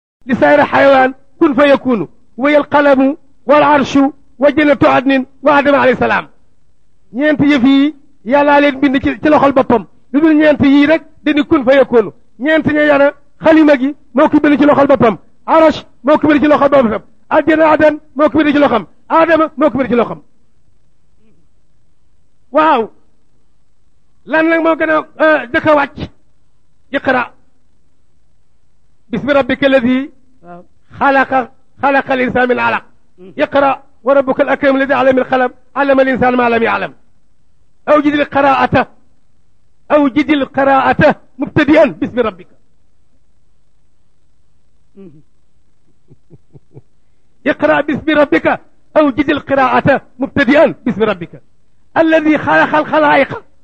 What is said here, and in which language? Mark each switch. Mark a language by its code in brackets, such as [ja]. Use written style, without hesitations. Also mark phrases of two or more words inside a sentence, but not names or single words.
[ar] لسائر حيوان كن فيكون وهي القلم والعرش وجنة عدن وآدم عليه السلام [wo] ñeent yëf yi yàllaa leen bind ci loxol boppam lu dul ñeent yii rek dañu [ar] كن فيكون [wo] ñeent ña yana xalima gi moo ko bind ci loxol boppam arash moo ko bind ci loxol boppam [ar] جنة عدن [wo] moo ko bind ci loxam aadama moo ko bind ci loxam waaw lan nag moo gën a jëkk a wàcc [ar] اقرأ باسم ربك الذي خلق الإنسان من علق اقرأ وربك الأكرم الذي علم القلم علم الإنسان ما لم يعلم أوجد القراءة مبتدئا باسم ربك اقرأ باسم ربك أوجد القراءة مبتدئا باسم ربك الذي خلق الخلائق